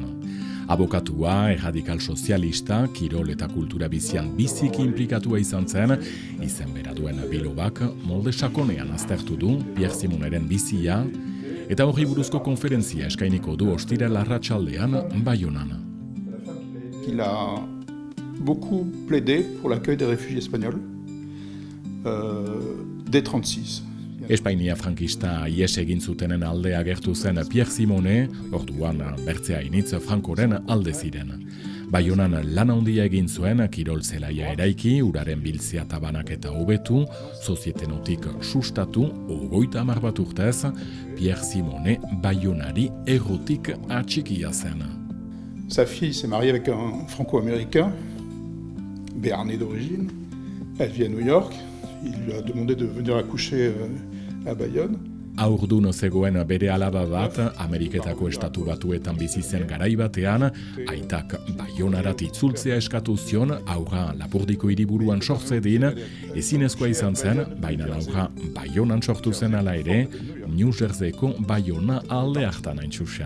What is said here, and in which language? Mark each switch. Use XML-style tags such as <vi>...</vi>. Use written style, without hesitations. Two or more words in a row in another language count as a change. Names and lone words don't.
<eu>Abokatua, erradikal sozialista, kirol eta kultura bizian biziki inplikatua izan zen, izen bera duen bilobak molde sakonean aztertu du Pierre Simoneren bizia, eta horri buruzko konferentzia eskainiko du ostiral arratsaldean Baionan.</eu> <fr>Il a beaucoup plaidé pour l'accueil des réfugiés espagnols dès 1936.</fr> <eu>Espainia frankista ies egin zutenen alde agertu zen Pierre Simone, orduan bertzea initz Frankoren alde ziren. Baionan lan handia egin zuen, kirol zelaia eraiki, uraren biltzea tabanak eta hobetu, sozietenotik sustatu, 30 bat urtez, Pierre Simone Baionari errotik atxikia zen.</eu> <fr>Sa fille s'est mariée avec un franco-américain, béarnais d'origine. Elle vit à New York. Il lui a demandé de venir accoucher à Bayonne.</fr> <eu>Haurdun zegoen bere alaba bat, Ameriketako estatu batuetan bizi zen garai batean, aitak Baionarat itzultzea eskatu zion, aurra Lapurdiko hiriburuan sortzedin, ezinezkoa izan zen, baina aurra Baionan sortu zen ala ere, New Jerseyko Baiona alde hartan hain txusen.</eu>